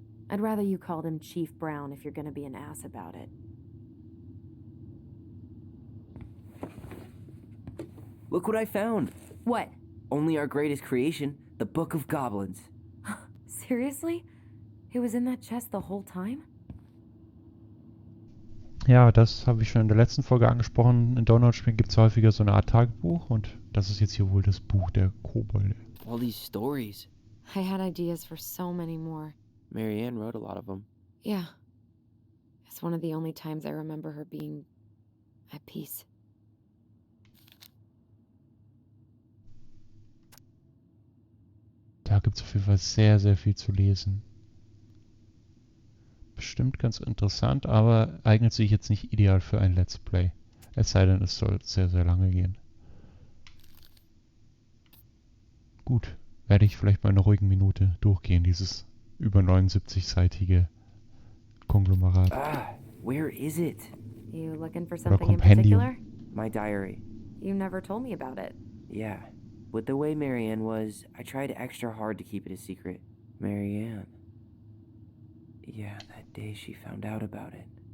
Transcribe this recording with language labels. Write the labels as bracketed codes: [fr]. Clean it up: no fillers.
[en] I'd rather you called him Chief Brown if you're gonna be an ass about it. Look what I found! What? Only our greatest creation, the Book of Goblins. Seriously? It was in that chest the whole time? [de] Ja, das habe ich schon in der letzten Folge angesprochen. In Dontnod-Spielen gibt es häufiger so eine Art Tagebuch und das ist jetzt hier wohl das Buch der Kobolde. [en] All these stories. I had ideas for so many more. Marianne wrote a lot of them. Yeah. It's one of the only times I remember her being at peace. [de] Da gibt es auf jeden Fall sehr, sehr viel zu lesen. Bestimmt ganz interessant, aber eignet sich jetzt nicht ideal für ein Let's Play. Es sei denn, es soll sehr, sehr lange gehen. Gut, werde ich vielleicht mal in einer ruhigen Minute durchgehen, dieses über 79-seitige Konglomerat. [en] Where is it? You looking for [de] Oder [en] something in [de] Kompendium. [en] particular? My diary. You never told me about it. Yeah. With the way Marianne was, I tried extra hard to keep it a secret. Marianne. Yeah, that day she found out about it.